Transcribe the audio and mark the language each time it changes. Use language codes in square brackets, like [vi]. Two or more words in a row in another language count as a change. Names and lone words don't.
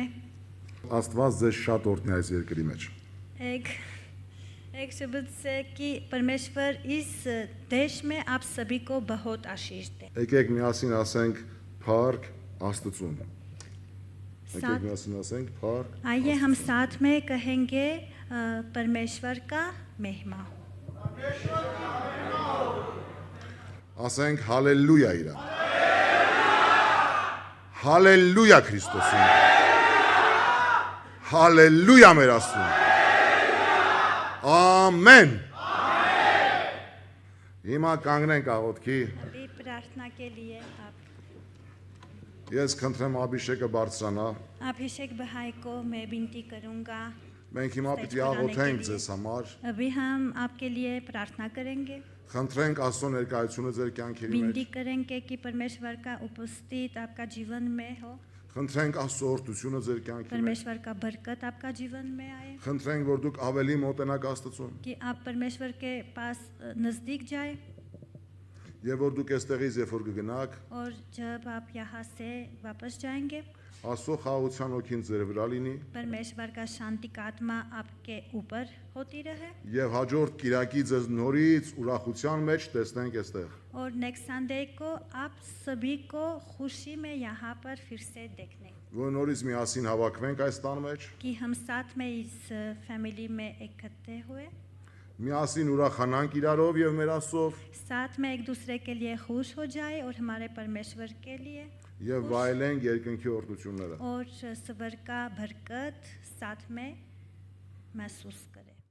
[hy] Աստված ձեզ շատ օրհնի այս երկրի մեջ։ [hi] एक शब्द से कि परमेश्वर इस देश में आप सभी को बहुत आशीष दे। [hy] Եկեք միասին ասենք փառք Աստծուն։ Եկեք [hi] साथ [hy] միասին ասենք փառք։ [hi] आइए हम साथ में कहेंगे परमेश्वर का महिमा हो। [hy] Ասենք հալելույա իրա։ Հալելույա Քրիստոսին։ Հալելույա մեր Աստծուն։ Ամեն։ Հիմա կանգնենք աղոթքի։ [hi] अभी प्रार्थना के लिए आप [hy] Ես քննեմ Աբիշեկը բարձրանա։ [hi] अभिषेक भाई को मैं विनती करूंगा। [hy] Մենք հիմա պիտի աղոթենք ձեզ համար։ [hi] अभी हम आपके लिए प्रार्थना करेंगे, [hy] Խնդրենք Աստծո ներկայությունը ձեր կյանքերի [hi] विनती [hy] մեջ։ [hi] करेंगे कि परमेश्वर का उपस्थित आपका जीवन में हो, [hy] Խնդրենք Աստծո օրհնությունը ձեր կյանքի մեջ։ [hi] परमेश्वर का बरकत आपका जीवन में आए, [hy] Խնդրենք որ դուք ավելի մոտենաք Աստծուն [hi] कि आप परमेश्वर के पास नज़दीक जाए, [hy] եւ որ դուք այստեղից երբ որ կգնաք [hi] और जब आप यहाँ से वापस जाएंगे [hy] Աստծո խաղաղության օքին ձեր վրա լինի [hi] परमेश्वर का शांति का आत्मा आपके ऊपर होती रहे, [hy] եւ հաջորդ Կիրակի ձեզ նորից ուրախության մեջ տեսնենք այստեղ [hi] और [en] next Sunday [hi] को आप सभी को खुशी में यहाँ पर फिर से देखने, [hy] որ նորից միասին հավաքվենք այս տան մեջ [hi] कि हम साथ में इस फैमिली में इकट्ठे हुए, [hy] միասին ուրախանանք իրարով եւ մեր Աստծով [hi] साथ में एक दूसरे के लिए खुश हो जाए और हमारे परमेश्वर के लिए, [hy] եւ վայելենք երկնքի օրհնությունները [hi] और स्वर का बरकत साथ में महसूस करें।